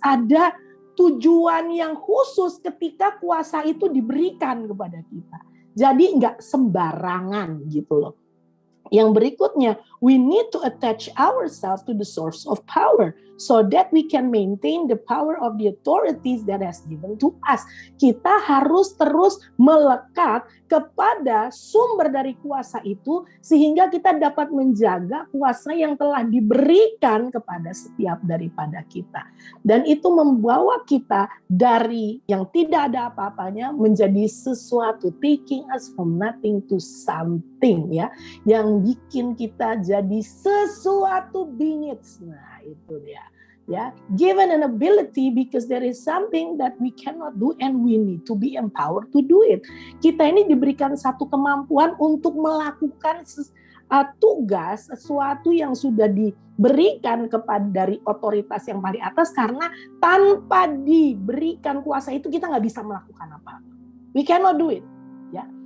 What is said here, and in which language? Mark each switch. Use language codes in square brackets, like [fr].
[id] Ada tujuan yang khusus ketika kuasa itu diberikan kepada kita. Jadi nggak sembarangan gitu loh. [en] Yang berikutnya, we need to attach ourselves to the source of power so that we can maintain the power of the authorities that has given to us. [id] Kita harus terus melekat kepada sumber dari kuasa itu sehingga kita dapat menjaga kuasa yang telah diberikan kepada setiap daripada kita. Dan itu membawa kita dari yang tidak ada apa-apanya menjadi sesuatu, [en] taking us from nothing to something [id] ya, yang bikin kita jadi sesuatu bingit. Nah, itu dia. [en] Ya, given an ability because there is something that we cannot do and we need to be empowered to do it. [id] Kita ini diberikan satu kemampuan untuk melakukan tugas, sesuatu yang sudah diberikan kepada dari otoritas yang paling atas, karena tanpa diberikan kuasa itu kita nggak bisa melakukan apa-apa. [en] We cannot do it. [id] Ya.